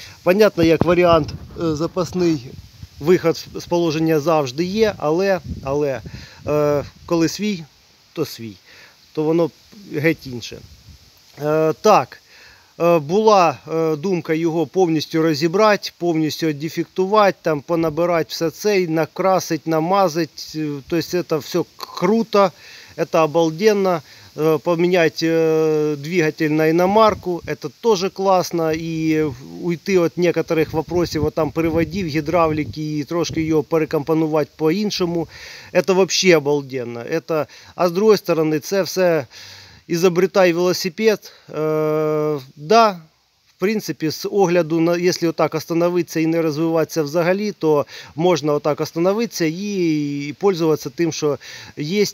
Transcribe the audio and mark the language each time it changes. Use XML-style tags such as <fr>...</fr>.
<uk>Понятно, як варіант запасний виход з положення завжди є, але коли свій, то воно геть інше. Так. Була думка його повністю розібрати, повністю дефектувати, там, понабирати все це, накрасити, намазати. Тобто це все круто, це обалденно.</uk> <ru>Поменять двигатель на иномарку, это тоже классно, и уйти от некоторых вопросов, вот там приводів, гидравлики, и</ru> <uk>трошки ее перекомпонувати по-іншому,</uk> <ru>это вообще обалденно. Это, а с другой стороны,</ru> <uk>це все</uk> <ru>изобретай велосипед.</ru> <uk>Да, в принципі, з огляду, якщо отак остановитися і не розвиватися взагалі, то можна отак остановитися і пользуватися тим, що є.</uk>